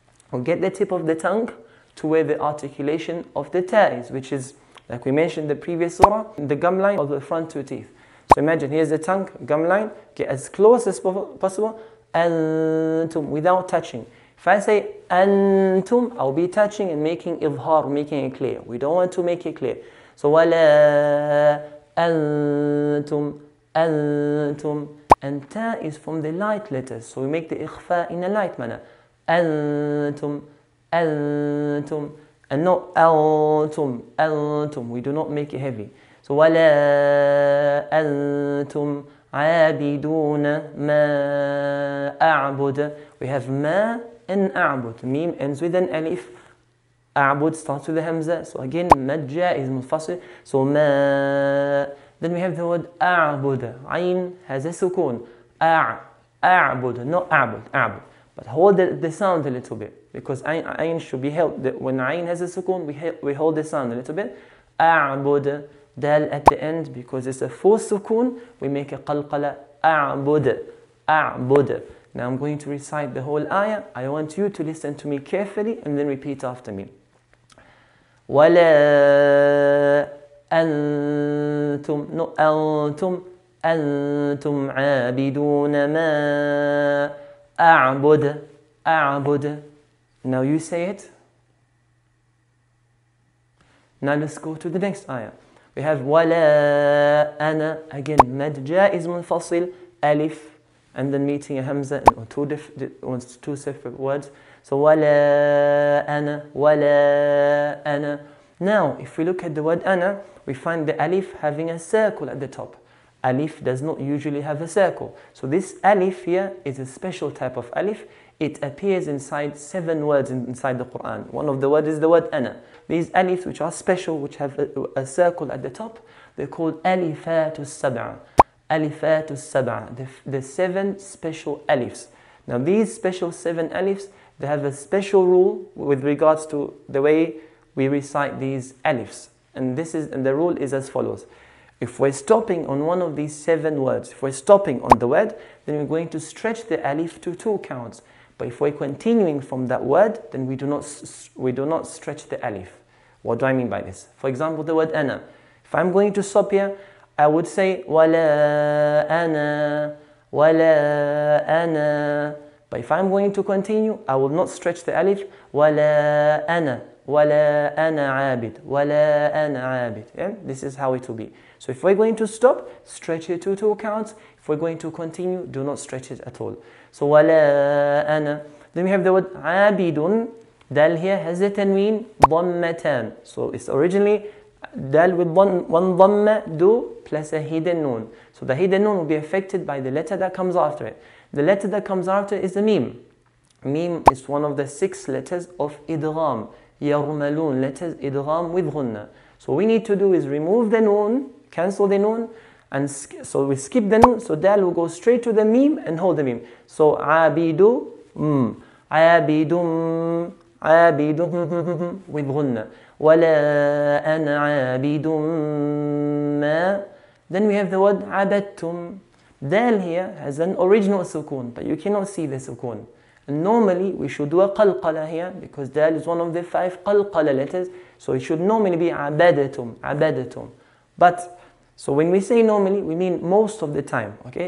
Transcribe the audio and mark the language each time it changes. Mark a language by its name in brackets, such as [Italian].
[English] We'll get the tip of the tongue to where the articulation of the ta is, which is, like we mentioned in the previous surah, the gum line of the front two teeth. So imagine, here's the tongue, gum line, get as close as possible, أنتم, without touching. If I say أنتم, I'll be touching and making إظهار, making it clear. We don't want to make it clear. [Arabic] So ولا أنتم, أنتم. [English] And ta is from the light letters. So we make the إخفاء in a light manner. [Arabic] أنتم, أنتم. And not أنتم, أنتم. [English] We do not make it heavy. [Arabic] So ولا أنتم عابدون ما أعبد. [English] We have ما and أعبد. Mim ends with an alif. أعبد starts with the hamza. So again, مد is منفصل. So ما. Then we have the word أعبد. Ayn has a sukun. [Arabic] أعبد, not أعبد, أعبد. [English] But hold the sound a little bit, because ayn should be held. When ayn has a sukun, we hold the sound a little bit. [Arabic] أعبد. [English] Dal at the end, because it's a full sukun, we make a qalqala. [Arabic] أعبد, أعبد. [English] Now I'm going to recite the whole ayah. I want you to listen to me carefully and then repeat after me. [Arabic] ولا أنتم, no أنتم, أنتم عابدون ما أعبد, أعبد. [English] Now you say it. Now let's go to the next ayah. We have [Arabic] ولا أنا. [English] Again, mad جائز منفصل, alif, and then meeting a hamza on two separate words. [Arabic] So ولا أنا, ولا أنا. [English] Now, if we look at the word أنا, we find the alif having a circle at the top. Alif does not usually have a circle. So this alif here is a special type of alif. It appears inside 7 words inside the Qur'an. One of the words is the word أنا. These alifs, which are special, which have a circle at the top, they're called alifatus sab'a. Alifatus sab'a, the 7 special alifs. Now these special 7 alifs, they have a special rule with regards to the way we recite these alifs. And the rule is as follows. If we're stopping on one of these 7 words, if we're stopping on the word, then we're going to stretch the alif to 2 counts. But if we're continuing from that word, then we do not stretch the alif. What do I mean by this? For example, the word أنا. If I'm going to stop here, I would say [Arabic] ولا أنا, ولا أنا. [English] But if I'm going to continue, I will not stretch the alif. [Arabic] ولا أنا, ولا أنا عابد, ولا أنا عابد. [English] Yeah? This is how it will be. So if we're going to stop, stretch it to 2 counts. If we're going to continue, do not stretch it at all. [Arabic] So ولا أنا. [English] Then we have the word عابد. Dal here has a tanween, dhammatan. So it's originally dal with one dhamma, do, plus a hidden noon. So the hidden noon will be affected by the letter that comes after it. The letter that comes after is the mim. Mim is one of the 6 letters of idgham. Yarmalun, letters idgham with ghunna. So what we need to do is remove the noon, cancel the noon, and so we skip the noon. So dal will go straight to the mim and hold the mim. [Arabic] So abidu, abidum, عابد with غنة ولا أنا عابد ما. [English] Then we have the word عبدتم. Dal here has an original sukun, but you cannot see the sukun. And normally we should do a qalqala here, because dal is one of the 5 qalqala letters, so it should normally be عبدتم, عبدتم. But so when we say normally, we mean most of the time, okay?